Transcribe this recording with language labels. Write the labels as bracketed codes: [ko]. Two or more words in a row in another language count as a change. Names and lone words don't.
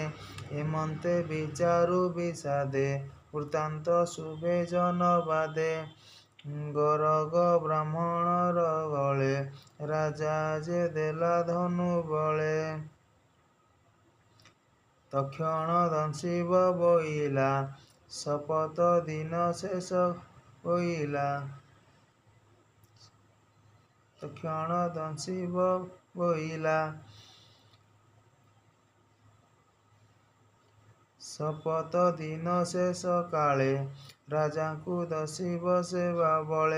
[or] ଏମନ୍ତେ ବିଚାରୁ ବିଷାଦେ ବୃତ୍ତାନ୍ତ ଶୁଭେ ଜନବାଦେ। ଗରଗ ବ୍ରାହ୍ମଣର ଗଳେ ରାଜା ଯେ ଦେଲା ଧନୁ ବଳେ। ତକ୍ଷଣ ଦଂଶିବ ବୋଇଲା ଶପଥ ଦିନ ଶେଷ ହୋଇଲା। ତକ୍ଷଣ ଦଂଶିବ ବୋଇଲା। ଶପଥ ଦିନ ଶେଷ କାଳେ ରାଜାଙ୍କୁ ଦଶିବ ସେବା ବଳେ।